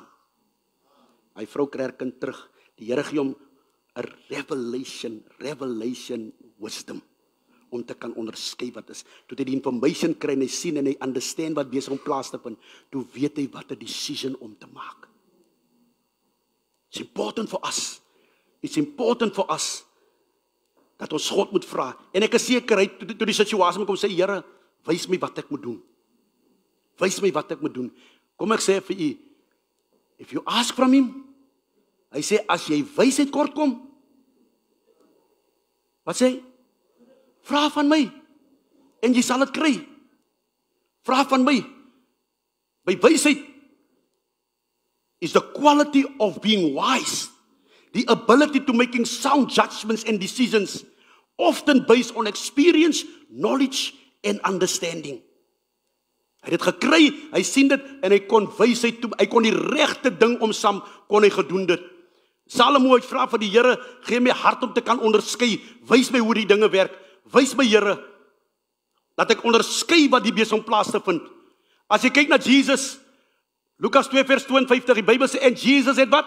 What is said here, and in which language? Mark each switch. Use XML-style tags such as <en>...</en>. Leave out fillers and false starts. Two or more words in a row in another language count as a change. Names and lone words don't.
<af>Hy vrou kry haar kind terug. Die Here gee hom 'n</af> <en>revelation wisdom,</en> <af>om te kan onderskei wat is. Toe hy die information kry en hy sien en hy understand wat besig om plaas te vind, toe weet hy wat 'n decision om te maak.</af> <en>It's important for us. It's important for us</en> <af>dat ons God moet vra. En ek is seker hy toe die situasie kom sê, Here, wys my wat ek moet doen. Wys my wat ek moet doen. Kom ek sê vir u,</af> <en>if you ask from him,</en> <af>hy sê as jy wysheid kort kom, wat sê hy? Vra van my, en jy sal dit kry. Vra van my.</af> <en>By wysheid is the quality of being wise, the ability to making sound judgments and decisions, often based on experience, knowledge, and understanding.</en> <af>Hy het dit gekry, hy sien dit en hy kon wysheid toe, hy kon die regte ding omsam, kon hy gedoen dit. Salomo het vra vir die Here, gee my hart om te kan onderskei, wys my hoe die dinge werk, wys my Here, dat ek onderskei wat die besig om plaas te vind. As jy kyk na Jesus, Lukas 2 vers 52, die Bybel sê, en Jesus het wat?</af>